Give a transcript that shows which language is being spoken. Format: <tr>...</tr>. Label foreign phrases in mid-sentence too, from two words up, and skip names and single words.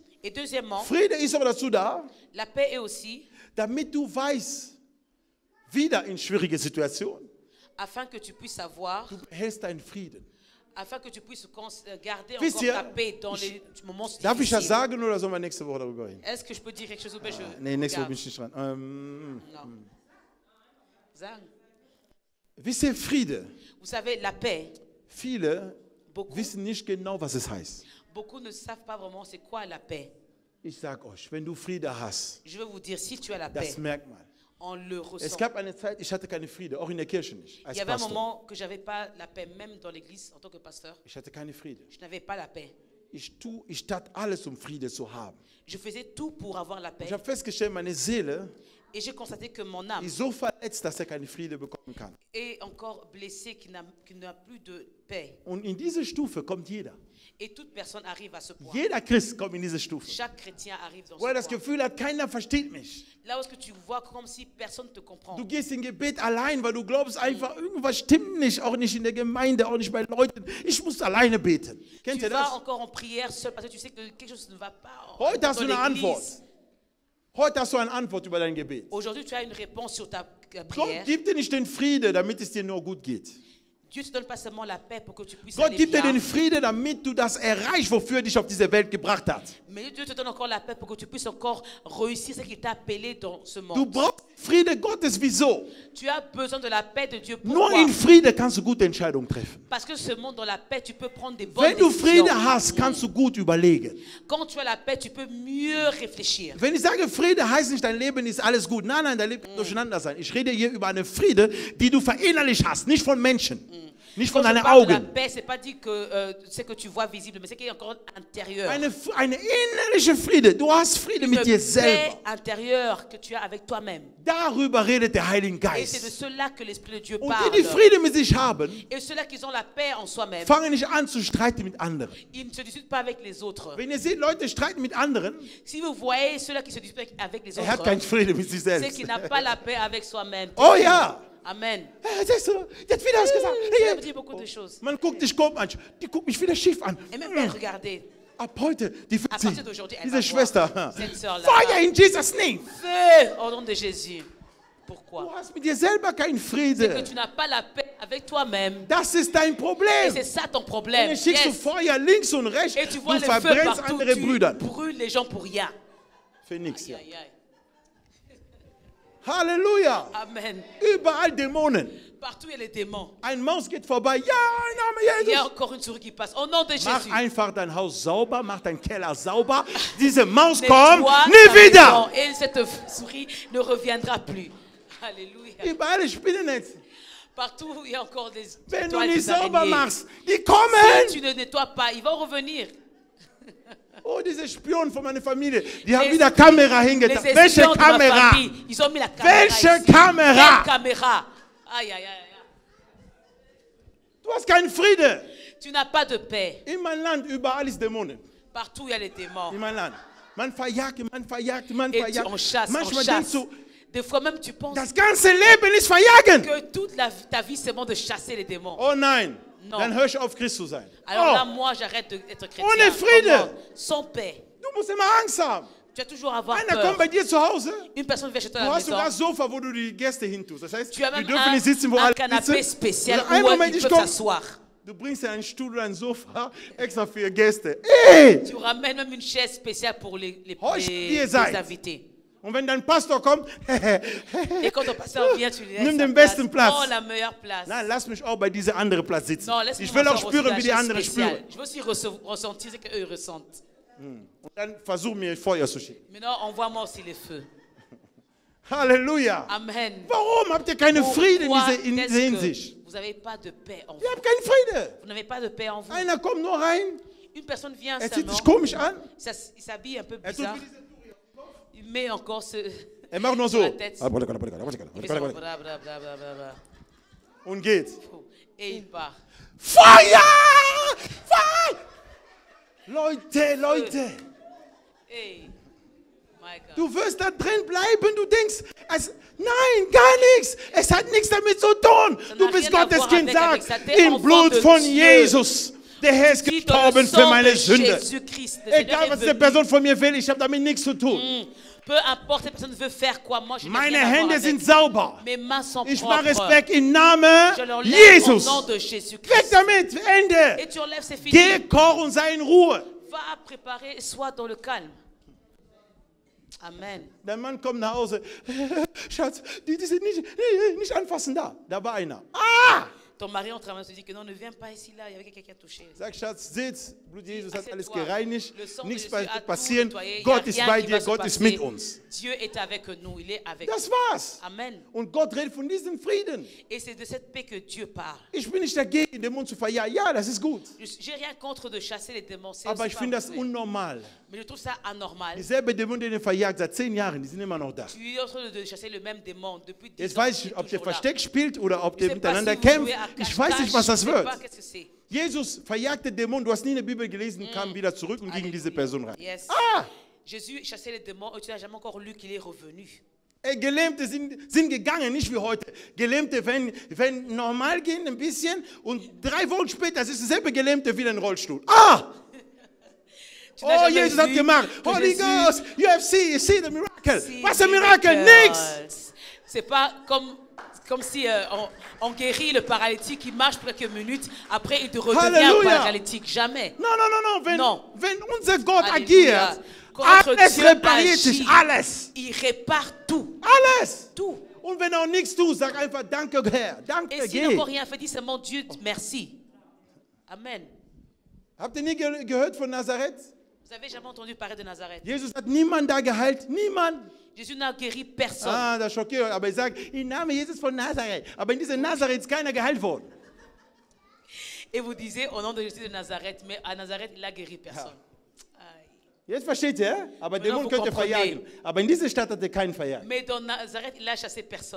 <fr>Et deuxièmement,</fr> <de>Friede ist aber dazu da,</de> <fr>la paix est aussi</fr> <de>damit du weißt, wieder in schwierige Situationen,</de> <fr>afin que tu puisses savoir,</fr> <de>du behältst deinen Frieden.</de> <fr>afin que tu puisses garder</fr> <de>Wisst</de> <fr>encore</fr> <de>ihr,</de> <fr>ta paix dans les moments</fr> <de>Darf ich das</de> <fr>difficiles.</fr> <de>sagen oder sollen wir nächste Woche darüber reden?</de> <fr>Est-ce que je peux dire quelque chose ou bien je...</fr> <de>Nee, nächste Woche bin</de> <fr>Garde.</fr> <de>ich nicht dran.</de> <fr>Non. Zang.</fr> <de>Wisst ihr, Friede?</de> <fr>Vous savez, la paix,</fr> <de>Viele</de> <fr>beaucoup,</fr> <de>wissen nicht genau, was es heißt.</de> <fr>beaucoup ne savent pas vraiment c'est quoi la paix.</fr> <de>Ich sag euch, wenn du Friede hast,</de> <fr>Je vais vous dire, si tu as la paix,</fr> <de>das merkt man.</de> <fr>on le</fr> <de>Es</de> <fr>ressent.</fr> <de>gab eine Zeit, ich hatte keine Friede, auch in der Kirche nicht,</de> <fr>Il</fr> <de>als</de> <fr>y avait un</fr> <de>Pastor.</de> <fr>moment que je n'avais pas la paix, même dans l'église en tant que pasteur.</fr> <de>Ich hatte keine Friede.</de> <fr>Je n'avais pas la paix.</fr> <de>Ich tat alles, um Friede zu haben.</de> <fr>Je faisais tout pour avoir la paix.</fr> <de>Ich habe festgestellt, meine Seele</de> <fr>Et j'ai constaté que mon âme</fr> <de>ist so verletzt, dass er keine Friede bekommen kann.</de> <fr>est encore blessée, qui n'a plus de paix.</fr> <de>Und in diese Stufe kommt jeder.</de> <fr>Et toute personne arrive à ce point.</fr> <de>Jeder Christ kommt in diese Stufe.</de> <fr>Chaque chrétien arrive dans</fr> <de>Wo er</de> <fr>ce</fr> <de>das</de> <fr>point.</fr> <de>Gefühl hat, keiner versteht mich.</de> <fr>Là où est-ce que tu vois comme si personne ne te comprend.</fr> <de>Du gehst in Gebet allein, weil du glaubst einfach, irgendwas stimmt nicht, auch nicht in der Gemeinde, auch nicht bei Leuten. Ich muss alleine beten. Kennt</de> <fr>Tu</fr> <de>ihr</de> <fr>vas</fr> <de>das?</de> <fr>encore en prière seul parce que tu sais que quelque chose ne va pas.</fr> <de>Heute hast du</de> <fr>dans</fr> <de>eine</de> <fr>l'église.</fr> <de>Antwort. Heute hast du eine Antwort über dein Gebet.</de> <fr>Aujourd'hui, tu as une réponse sur ta</fr> <de>Gott</de> <fr>prière.</fr> <de>gibt dir nicht den Friede, damit es dir nur gut geht.</de> <fr>Dieu ne te donne pas seulement la paix pour que tu puisses</fr> <de>Gott</de> <fr>aller</fr> <de>gibt dir</de> <fr>bien,</fr> <de>den Frieden, damit du das erreichst, wofür er dich auf diese Welt gebracht hat.</de> <fr>mais Dieu te donne encore la paix pour que tu puisses encore réussir ce qu'il t'a appelé dans ce</fr> <de>Du</de> <fr>monde.</fr> <de>brauchst Friede Gottes. Wieso?</de> <fr>Tu as besoin de la paix de Dieu.</fr> <de>Nur</de> <fr>Pourquoi?</fr> <de>in Friede kannst du gute Entscheidungen treffen.</de> <fr>Parce que ce monde, dans la paix, tu peux prendre des bonnes</fr> <de>Wenn du</de> <fr>décisions.</fr> <de>Friede hast, kannst du gut überlegen.</de> <fr>Quand tu as la paix, tu peux mieux réfléchir.</fr> <de>Wenn ich sage Friede, heißt nicht, dein Leben ist alles gut. Nein, dein Leben kann durcheinander sein. Ich rede hier über eine Friede, die du verinnerlicht hast, nicht von Menschen, nicht von</de> <fr>Quand je</fr> <de>deinen</de> <fr>parle de la</fr> <de>Augen.</de> <fr>paix, c'est pas dit que ce que tu vois visible, mais c'est qu'il est encore intérieur.</fr> <de>Eine innerliche Friede. Du hast Friede</de> <fr>Une</fr> <de>mit dir</de> <fr>paix</fr> <de>selber.</de> <fr>intérieure que tu as avec toi-même.</fr> <de>Darüber redet der Heilige</de> <fr>Et c'est de</fr> <de>Geist.</de> <fr>cela que l'Esprit de Dieu</fr> <de>Und</de> <fr>parle.</fr> <de>die, die Friede mit sich haben,</de> <fr>Et ceux-là qui ont la paix en soi-même,</fr> <de>fangen nicht an zu streiten mit anderen.</de> <fr>ils ne se disputent pas avec les autres.</fr> <de>Wenn ihr seht, Leute streiten mit anderen,</de> <fr>Si vous voyez ceux-là qui se disputent avec les</fr> <de>er hat keinen</de> <fr>autres,</fr> <de>Friede mit sich</de> <fr>c'est</fr> <de>selbst.</de> <fr>qu'il n'a pas la paix avec soi-même.</fr> <de>Oh ja! Amen. Siehst du, der hat wieder was gesagt.</de> <fr>Ça veut dire beaucoup de choses.</fr> <de>Man guckt dich komisch an. Die guckt mich wieder schief an.</de> <fr>Et même elle, regardez,</fr> <de>Ab heute, die</de> <fr>à</fr> <de>wird</de> <fr>partir d'aujourd'hui, elle</fr> <de>diese</de> <fr>va</fr> <de>Schwester.</de> <fr>voir cette sœur-là.</fr> <de>Feuer</de> <en>in Jesus name.</en> <fr>Feu au nom de Jésus.</fr> <de>Du</de> <fr>Pourquoi?</fr> <de>hast mit dir selber keinen</de> <fr>Que</fr> <de>Friede.</de> <fr>tu n'as pas la paix avec toi-même.</fr> <de>Das ist dein</de> <fr>Et</fr> <de>Problem.</de> <fr>c'est ça ton</fr> <de>Und</de> <fr>problème.</fr> <de>dann schickst du Yes. Feuer links und rechts.</de> <fr>Et tu vois</fr> <de>Du</de> <fr>le feu</fr> <de>verbrennst</de> <fr>partout.</fr> <de>andere</de> <fr>Tu</fr> <de>Brüder.</de> <fr>brûles les gens pour rien.</fr> <de>Für nichts. Ja.</de> <fr>Aïe, aïe.</fr> <de>Halleluja. Amen. Überall Dämonen.</de> <fr>Partout il y a les démons.</fr> <de>Ein Maus geht vorbei. Ja, im Namen</de> <fr>Il y a</fr> <de>Jesus.</de> <fr>encore une souris qui passe. Au nom de</fr> <de>Mach</de> <fr>Jésus.</fr> <de>einfach dein Haus sauber, mach deinen Keller sauber. Diese Maus</de> <fr>Nettoie</fr> <de>kommt</de> <fr>ta</fr> <de>nie wieder.</de> <fr>maison et cette souris ne reviendra plus. Alléluia.</fr> <de>Überall Spinnennetz.</de> <fr>Partout où il y a encore des</fr> <de>Wenn du</de> <fr>étoiles,</fr> <de>nicht</de> <fr>des</fr> <de>sauber</de> <fr>araignées.</fr> <de>machst, die</de> <fr>Si</fr> <de>kommen.</de> <fr>tu ne nettoies pas, ils vont revenir.</fr> <de>Oh, diese Spionen von meiner Familie, die haben</de> <fr>Les</fr> <de>wieder</de> <fr>esprits-</fr> <de>Kamera</de> <fr>les</fr> <de>hingetan.</de> <fr>espions</fr> <de>Welche</de> <fr>de ma</fr> <de>Kamera?</de> <fr>famille, ils ont mis la caméra</fr> <de>Welche</de> <fr>ici.</fr> <de>Kamera?</de> <fr>Quelle caméra? Aïe, aïe, aïe, aïe.</fr> <de>Du hast keinen Friede.</de> <fr>Tu n'as pas de paix.</fr> <de>In meinem Land, überall ist Dämonen.</de> <fr>Partout il y a les démons.</fr> <de>In meinem Land. Man verjagt, man verjagt, man</de> <fr>Et</fr> <de>verjagt.</de> <fr>on chasse, on</fr> <de>Manchmal</de> <fr>chasse.</fr> <de>denkst du,</de> <fr>Des fois même tu penses</fr> <de>das ganze Leben ist verjagen.</de> <fr>que toute ta vie c'est bon de chasser les démons.</fr> <de>Oh nein,</de> <fr>Non.</fr> <de>dann hör ich auf, Christ zu sein.</de> <fr>Alors là, Oh, moi, j'arrête d'être chrétien.</fr> <de>Ohne Friede.</de> <fr>Comment? Sans paix.</fr> <de>du musst immer Angst haben.</de> <fr>Tu vas toujours avoir</fr> <de>Einer</de> <fr>peur.</fr> <de>kommt bei dir zu Hause,</de> <fr>Une personne vient chez toi à</fr> <de>du</de> <fr>la</fr> <de>hast sogar ein</de> <fr>maison.</fr> <de>Sofa, wo du die Gäste hintust. Das heißt,</de> <fr>Tu as</fr> <de>die</de> <fr>même</fr> <de>dürfen nicht sitzen, wo</de> <fr>un</fr> <de>alle</de> <fr>canapé</fr> <de>sitzen.</de> <fr>spécial</fr> <de>Also, einen</de> <fr>où</fr> <de>Moment,</de> <fr>ils</fr> <de>ich</de> <fr>peuvent</fr> <de>komme.</de> <fr>s'asseoir.</fr> <de>Du bringst ja einen Stuhl oder ein Sofa extra für Gäste. Ey!</de> <fr>Tu ramènes même une chaise spéciale pour les</fr> <de>Horch, ihr</de> <fr>les</fr> <de>seid.</de> <fr>invités.</fr> <de>Und wenn dein Pastor kommt,</de> <fr>Et quand ton pasteur vient, tu lui laisses</fr> <de>Nimm</de> <fr>sa</fr> <de>den</de> <fr>place.</fr> <de>besten Platz.</de> <fr>Oh, la meilleure place.</fr> <de>nein, lass mich auch bei dieser anderen Platz sitzen.</de> <fr>Non, laisse-moi</fr> <de>Ich will auch</de> <fr>m'asseoir</fr> <de>spüren,</de> <fr>aussi</fr> <de>wie die</de> <fr>la chaise</fr> <de>anderen</de> <fr>spéciale.</fr> <de>spüren.</de> <fr>Je veux aussi ressentir ce qu'eux ressentent.</fr> <de>Und dann versuch mir Feuer zu schicken.</de> <fr>Maintenant, envoie-moi aussi les feux.</fr> <de>Halleluja. Amen. Warum habt ihr keine Frieden in</de> <fr>Pourquoi</fr> <de>dieser</de> <fr>est-ce que</fr> <de>Hinsicht?</de> <fr>vous n'avez pas de paix en vous?</fr> <de>Ihr habt keinen Frieden.</de> <fr>Vous n'avez pas de paix en vous.</fr> <de>Einer kommt nur rein,</de> <fr>Une personne vient</fr> <de>er zieht</de> <fr>seulement,</fr> <de>sich komisch an,</de> <fr>il s'habille un peu</fr> <de>er tut</de> <fr>bizarre,</fr> <de>wie diese-</de> <fr>il met encore ce...</fr> <de>er macht nur</de> <fr>sur</fr> <de>so</de> <fr>la tête. Il fait son bla, bla, bla, bla, bla, bla.</fr> <de>und geht.</de> <fr>Et il part.</fr> <de>Feuer! Feuer! Leute,</de> <en>Hey, my God.</en> <de>du wirst da drin bleiben, du denkst, nein, gar nichts, es hat nichts damit zu tun.</de> <fr>Ça</fr> <de>Du</de> <fr>n'a</fr> <de>bist</de> <fr>rien à</fr> <de>Gottes</de> <fr>voir</fr> <de>Kind,</de> <fr>avec</fr> <de>sag,</de> <fr>ça. T'es</fr> <de>im</de> <fr>enfant</fr> <de>Blut</de> <fr>de</fr> <de>von</de> <fr>Dieu.</fr> <de>Jesus, der Herr ist</de> <fr>Dis dans le</fr> <de>gestorben für</de> <fr>sang</fr> <de>meine</de> <fr>de</fr> <de>Sünde.</de> <fr>Jésus-Christ, le Seigneur</fr> <de>Egal,</de> <fr>est</fr> <de>was die</de> <fr>venu.</fr> <de>Person von mir will, ich habe damit nichts zu tun.</de> <fr>Peu importe cette personne veut faire quoi, moi je n'ai</fr> <de>Meine</de> <fr>rien à voir</fr> <de>Hände</de> <fr>avec.</fr> <de>sind sauber.</de> <fr>Mes mains sont</fr> <de>Ich mache</de> <fr>propres.</fr> <de>es weg im Namen</de> <fr>Je l'enlève au</fr> <de>Jesus.</de> <fr>nom de</fr> <de>Weg</de> <fr>Jésus-Christ.</fr> <de>damit, Ende.</de> <fr>Et tu enlèves, c'est fini.</fr> <de>Geh, koch und sei in Ruhe.</de> <fr>Va préparer, sois dans le calme. Amen.</fr> <de>Der Mann kommt nach Hause. Schatz, die sind nicht anfassen da. Da war einer. Ah!</de> <fr>Ton mari en train de se dire que non, ne viens pas ici, là, il y avait quelqu'un qui a touché.</fr> <de>Sag, Schatz, sitz. Blut Jesus hat alles</de> <fr>Assieds-toi.</fr> <de>gereinigt.</de> <fr>Le sang de</fr> <de>Nichts</de> <fr>Jésus a tout</fr> <de>passieren.</de> <fr>nettoyé.</fr> <de>Gott</de> <fr>Il</fr> <de>ist</de> <fr>y a</fr> <de>bei</de> <fr>rien qui</fr> <de>dir.</de> <fr>va se</fr> <de>Gott ist</de> <fr>passer.</fr> <de>mit uns.</de> <fr>Dieu est avec nous, il est avec nous.</fr> <de>Das war's. Amen. Und Gott redet von diesem Frieden.</de> <fr>Et c'est de cette paix que Dieu parle.</fr> <de>Ich bin nicht dagegen, den Mund zu verjagen. Ja, das ist gut.</de> <fr>J'ai rien contre de chasser les démons. c'est</fr> <de>Aber</de> <fr>aussi</fr> <de>ich</de> <fr>pas</fr> <de>finde das</de> <fr>mauvais.</fr> <de>unnormal.</de> <fr>Mais je trouve ça anormal.</fr> <de>Dieselbe Dämonen, die ihr verjagt seit 10 Jahren, die sind immer noch da.</de> <fr>Tu es en train de chasser le même démon depuis 10</fr> <de>Jetzt</de> <fr>ans.</fr> <de>weiß</de> <fr>il</fr> <de>ich,</de> <fr>est</fr> <de>ob ihr</de> <fr>toujours là.</fr> <de>Versteck spielt oder ob</de> <fr>Je</fr> <de>ihr</de> <fr>sais pas</fr> <de>miteinander</de> <fr>si vous</fr> <de>kämpft.</de> <fr>jouez à</fr> <de>Ich weiß nicht,</de> <fr>cache-cache,</fr> <de>was das</de> <fr>je sais</fr> <de>wird.</de> <fr>pas qu'est-ce que c'est.</fr> <de>Jesus verjagte Dämonen. Du hast nie in der Bibel gelesen, kam wieder zurück und ging in diese Person rein. Yes. Ah!</de> <fr>Jésus chassait les démons et tu n'as jamais encore lu qu'il est revenu.</fr> <de>Gelähmte sind gegangen, nicht wie heute. Gelähmte, wenn normal gehen ein bisschen und 3 Wochen später ist derselbe Gelähmte wieder im Rollstuhl. Ah!</de> <fr>Tu n'as Oh, jamais</fr> <de>Jesus hat</de> <fr>vu</fr> <de>gemacht.</de> <fr>que</fr> <en>Holy</en> <fr>Jésus-</fr> <en>Ghost, you see the miracle. See</en> <de>Was ein Miracle?</de> <en>miracles.</en> <de>Nix.</de> <fr>C'est pas comme si on guérit le paralytique, il marche pour quelques minutes, après il te redevient</fr> <de>Halleluja.</de> <fr>paralytique. Jamais. Non. Non.</fr> <de>Wenn unser Gott</de> <fr>Alléluia.</fr> <de>agiert,</de> <fr>Quand notre</fr> <de>alles</de> <fr>Dieu</fr> <de>repariert sich,</de> <fr>agit,</fr> <de>alles.</de> <fr>il répare tout.</fr> <de>Alles.</de> <fr>Tout.</fr> <de>Und wenn er auch nichts tut, sag einfach Danke, Herr. Danke,</de> <fr>Et s'il n'a</fr> <de>geh.</de> <fr>encore rien fait, dis seulement Dieu, merci. Amen.</fr> <de>Habt ihr nie gehört von Nazareth?</de> <fr>Vous avez jamais entendu parler de Nazareth?</fr> <de>Jesus hat niemand da geheilt. Niemand.</de> <fr>Jésus n'a guéri personne.</fr> <de>Ah, das schockiert. Aber ich sage, im Namen Jesus von Nazareth. Aber in diesem Nazareth ist keiner geheilt worden.</de> <fr>Et vous disiez au nom de Jésus de Nazareth, mais à Nazareth, il n'a guéri personne. Aïe.</fr> <de>Jetzt versteht ihr? Aber</de> <fr>Maintenant,</fr> <de>Dämonen</de> <fr>vous</fr> <de>könnt ihr</de> <fr>comprenez.</fr> <de>verjagen. Aber in dieser Stadt hat er keinen verjagt.</de> <fr>Mais dans Nazareth, il n'a chassé personne.</fr>